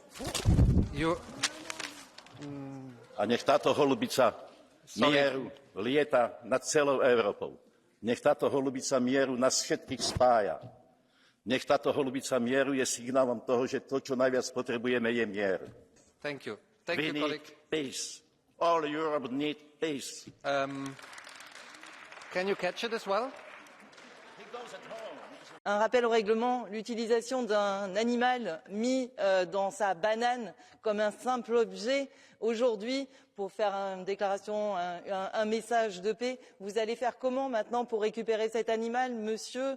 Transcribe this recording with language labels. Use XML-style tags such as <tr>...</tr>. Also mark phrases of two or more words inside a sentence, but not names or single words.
<sk>A nech táto holubica mieru lieta nad celou Európou. Nech táto holubica mieru nás všetkých spája. Nech táto holubica mieru je signálom toho, že to, čo najviac potrebujeme, je mier.</sk> <en>Thank you. We need peace. All Europe needs peace. Can you catch it as well?</en> <fr>Un rappel au règlement, l'utilisation d'un animal mis dans sa banane comme un simple objet. Aujourd'hui, pour faire une déclaration, un message de paix, vous allez faire comment maintenant pour récupérer cet animal, monsieur?</fr>